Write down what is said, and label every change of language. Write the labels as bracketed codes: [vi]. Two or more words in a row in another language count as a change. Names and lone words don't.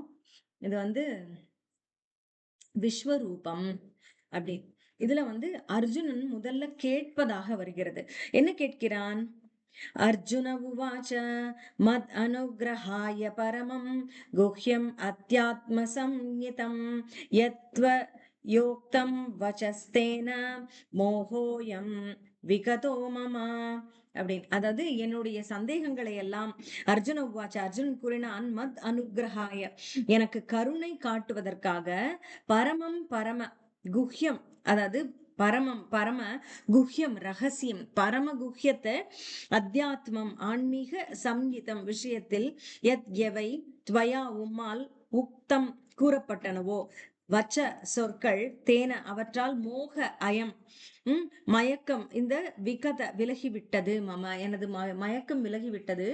[ta] இது விஸ்வரூபம் அப்படி. இதுல அர்ஜுனன் முதல்ல கேட்பதாக வருகிறது. என்ன கேட்கிறான்? [sa] अर्जुन उवाच मद् अनुग्रहाय परमं गुह्यम् अत्यात्मसंज्ञितं यत्त्व योक्तं वचस्तेन मोहोऽयं विगतो मम அப்படின்னு. [ta] அதாவது என்னுடைய சந்தேகங்களை எல்லாம் [sa] अर्जुन उवाच, [ta] அர்ஜுனன் கூறினான், [sa] मद् अनुग्रहाय, [ta] எனக்கு கருணை காட்டுவதற்காக, [sa] परमं परम गुह्यम्, [ta] அதாவது [sa] परमं परम गुह्यम् [ta] ரகசியம், பரம குஹ்யத்தை, அத்தியாத்மம் ஆன்மீக, சம்ஹிதம் விஷயத்தில், யத் எவை துவயா உம்மால் உக்தம் கூறப்பட்டனவோ, வச்ச சொற்கள், தேன அவற்றால், [sa] मोह अयम् [ta] மயக்கம், இந்த விகத விலகிவிட்டது, மம எனது மயக்கம் விலகிவிட்டது.